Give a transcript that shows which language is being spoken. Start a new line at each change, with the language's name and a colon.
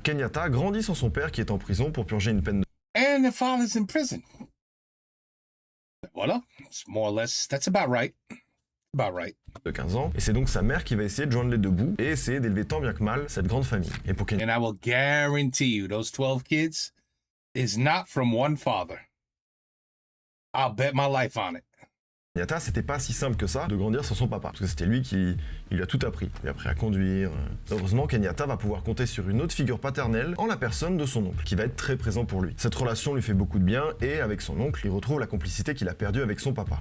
French: Kenyatta grandit sans son père qui est en prison pour purger une peine de...
English: And the father's in prison. Voilà, it's more or less, that's about right.
French: de 15 ans, et c'est donc sa mère qui va essayer de joindre les deux bouts et essayer d'élever tant bien que mal cette grande famille. Et pour Kenyatta...
English: And I will guarantee you, those 12 kids is not from one father. I'll bet my life on it.
French: Kenyatta, c'était pas si simple que ça de grandir sans son papa, parce que c'était lui qui lui a tout appris. Il a appris à conduire. Heureusement, Kenyatta va pouvoir compter sur une autre figure paternelle en la personne de son oncle, qui va être très présent pour lui. Cette relation lui fait beaucoup de bien, et avec son oncle, il retrouve la complicité qu'il a perdue avec son papa.